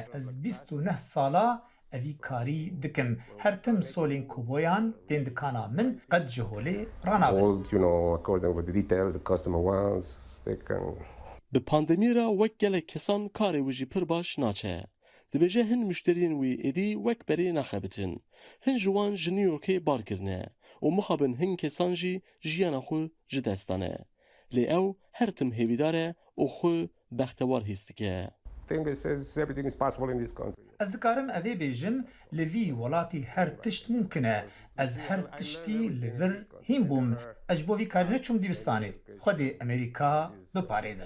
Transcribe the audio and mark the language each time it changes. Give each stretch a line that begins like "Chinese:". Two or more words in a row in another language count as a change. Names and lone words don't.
Kurdish: Ez 29 sala evî karî dikim. Her tim solên koboyan tên dikana min qet ji holê ranabin. Bi pandemî re wek gelek kesan karê wî jî pir baş naçe. دبێژە هەن مشترین وی ئێدی وەک بەرێ نەخەبتن هەن جوان ji نیویۆرکê barkirine û mixabin hin kesan jî jiyana xwe ji dest dane lê ew her tim hêvîdar e û xwe bextewar hîs dike. Ez dikarim evê bêjim li vî welatî her tişt mumkin e ez her tiştî li vir hîn bûm ez ji bo vî karî neçûm dibistanê Xwedê Amerîka biparêze.